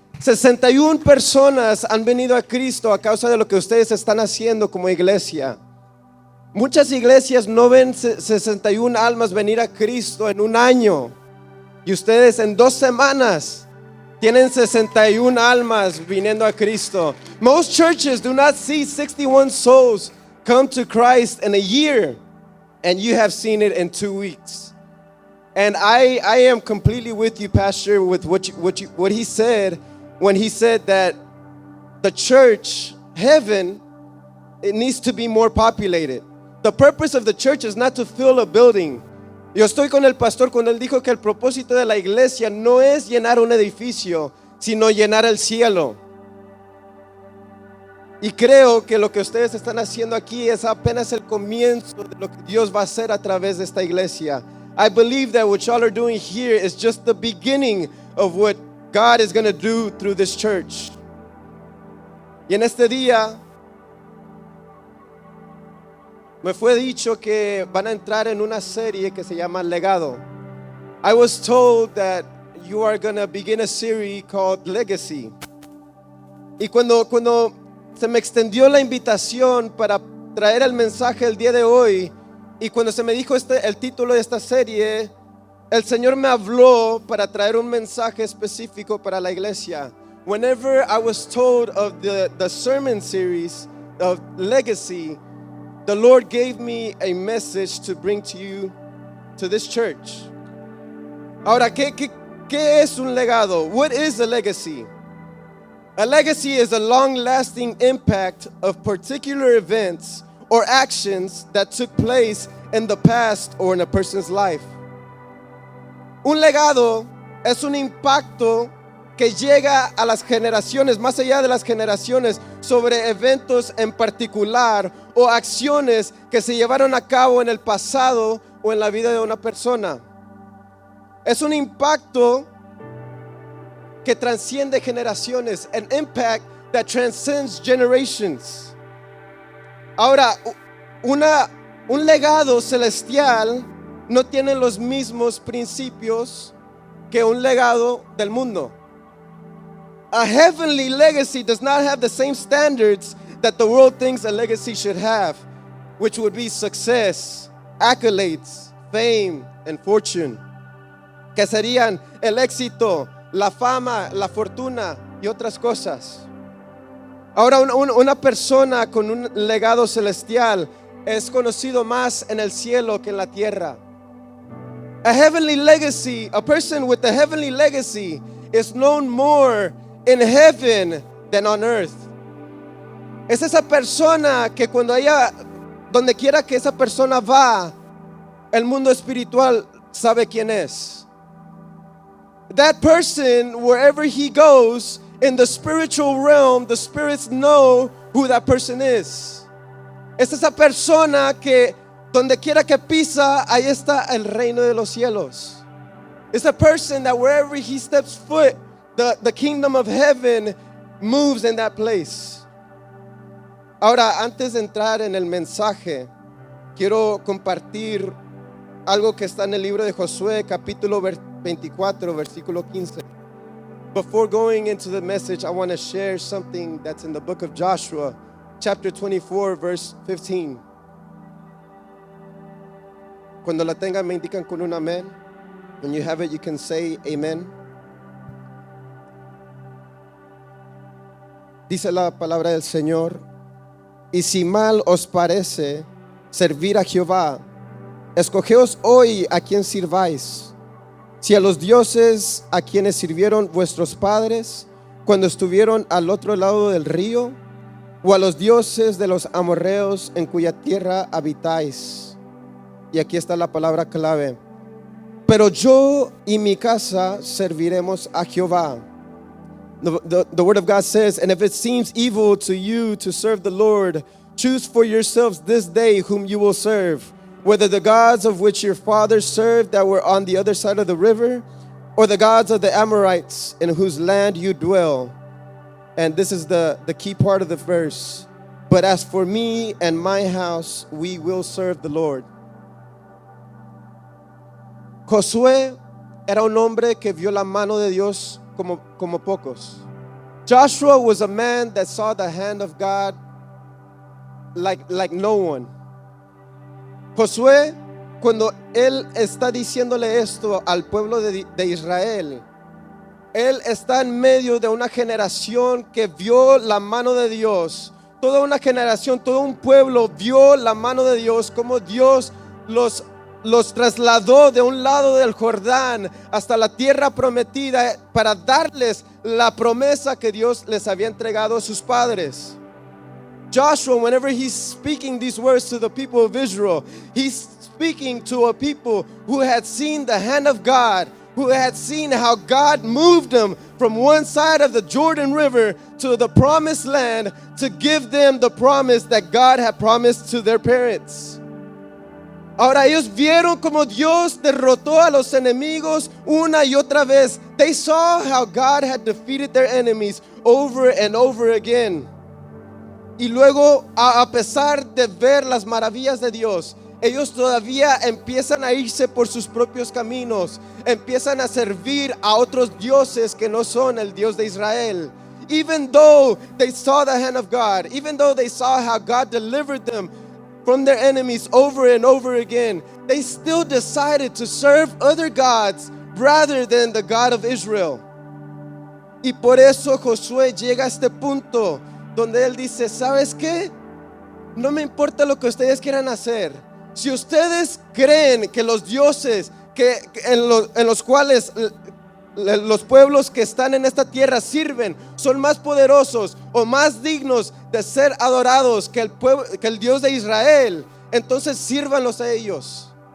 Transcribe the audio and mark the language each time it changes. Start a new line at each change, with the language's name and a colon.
Spanish: 61 personas han venido a Cristo a causa de lo que ustedes están haciendo como iglesia. Muchas iglesias no ven 61 almas venir a Cristo en un año, y ustedes en 2 semanas tienen 61 almas viniendo a Cristo.
English: Most churches do not see 61 souls come to Christ in a year, and you have seen it in 2 weeks. And I am completely with you, Pastor, with what he said when he said that the church, heaven, it needs to be more populated. The purpose of the church is not to fill a building.
Spanish: Yo estoy con el pastor cuando él dijo que el propósito de la iglesia no es llenar un edificio, sino llenar el cielo. Y creo que lo que ustedes están haciendo aquí es apenas el comienzo de lo que Dios va a hacer a través de esta iglesia.
English: I believe that what y'all are doing here is just the beginning of what God is going to do through this church.
Spanish: Y en este día me fue dicho que van a entrar en una serie que se llama Legado.
English: I was told that you are going to begin a series called Legacy.
Spanish: Y cuando se me extendió la invitación para traer el mensaje el día de hoy, y cuando se me dijo el título de esta serie, el Señor me habló para traer un mensaje específico para la iglesia.
English: Whenever I was told of the sermon series of Legacy, the Lord gave me a message to bring to you, to this church.
Spanish: Ahora, ¿qué es un legado?
English: What is a legacy? A legacy is a long-lasting impact of particular events or actions that took place in the past or in a person's life.
Spanish: Un legado es un impacto que llega a las generaciones, más allá de las generaciones, sobre eventos en particular o acciones que se llevaron a cabo en el pasado o en la vida de una persona. Es un impacto que transciende generaciones,
English: an impact that transcends generations.
Spanish: Ahora, un legado celestial no tiene los mismos principios que un legado del mundo.
English: A heavenly legacy does not have the same standards that the world thinks a legacy should have, which would be success, accolades, fame, and fortune,
Spanish: que serían el éxito, la fama, la fortuna y otras cosas. Ahora, una persona con un legado celestial es conocido más en el cielo que en la tierra.
English: A heavenly legacy, a person with a heavenly legacy is known more in heaven than on earth.
Spanish: Es esa persona que donde quiera que esa persona va, el mundo espiritual sabe quién es.
English: That person, wherever he goes, in the spiritual realm, the spirits know who that person is.
Spanish: Es esa persona que donde quiera que pisa, ahí está el reino de los cielos.
English: It's a person that wherever he steps foot, the kingdom of heaven moves in that place.
Spanish: Ahora, antes de entrar en el mensaje, quiero compartir algo que está en el libro de Josué, capítulo 24, versículo 15.
English: Before going into the message, I want to share something that's in the book of Joshua, chapter 24, verse 15.
Spanish: Cuando la tengan, me indican con un amén.
English: When you have it, you can say amen.
Spanish: Dice la palabra del Señor: y si mal os parece servir a Jehová, escogeos hoy a quien sirváis, si a los dioses a quienes sirvieron vuestros padres cuando estuvieron al otro lado del río, o a los dioses de los amorreos en cuya tierra habitáis. Y aquí está la palabra clave. Pero yo y mi casa serviremos a Jehová.
English: The word of God says, and if it seems evil to you to serve the Lord, choose for yourselves this day whom you will serve, whether the gods of which your fathers served that were on the other side of the river, or the gods of the Amorites in whose land you dwell. And this is the key part of the verse. But as for me and my house, we will serve the Lord.
Spanish: Josué era un hombre que vio la mano de Dios como pocos.
English: Joshua was a man that saw the hand of God like no one.
Spanish: Josué, cuando él está diciéndole esto al pueblo de Israel, él está en medio de una generación que vio la mano de Dios. Toda una generación, todo un pueblo vio la mano de Dios, como Dios los trasladó de un lado del Jordán hasta la tierra prometida para darles la promesa que Dios les había entregado a sus padres.
English: Joshua, whenever he's speaking these words to the people of Israel, he's speaking to a people who had seen the hand of God, who had seen how God moved them from one side of the Jordan River to the promised land to give them the promise that God had promised to their parents.
Spanish: Ahora ellos vieron como Dios derrotó a los enemigos una y otra vez.
English: They saw how God had defeated their enemies over and over again.
Spanish: Y luego, a pesar de ver las maravillas de Dios, ellos todavía empiezan a irse por sus propios caminos, empiezan a servir a otros dioses que no son el Dios de Israel.
English: Even though they saw the hand of God, even though they saw how God delivered them from their enemies over and over again, they still decided to serve other gods rather than the God of Israel.
Spanish: Y por eso Josué llega a este punto donde él dice, ¿sabes qué? No me importa lo que ustedes quieran hacer. Si ustedes creen que los dioses en los cuales los pueblos que están en esta tierra sirven son más poderosos o más dignos de ser adorados que el Dios de Israel, entonces sírvanlos a ellos.